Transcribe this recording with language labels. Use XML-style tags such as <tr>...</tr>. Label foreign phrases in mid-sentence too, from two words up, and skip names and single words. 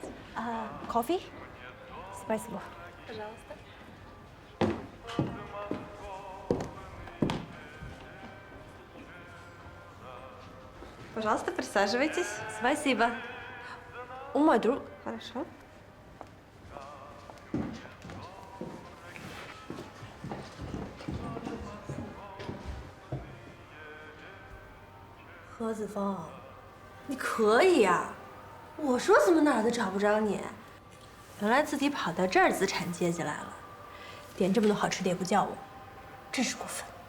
<ru>Кофе? Спасибо. Пожалуйста. Пожалуйста, присаживайтесь. Спасибо. Он мой друг. Хорошо.</ru> <zh>何子峰，你可以呀、我说怎么哪儿都找不着你，原来自己跑到这儿资产阶级来了，点这么多好吃的也不叫我，真是过分。</zh>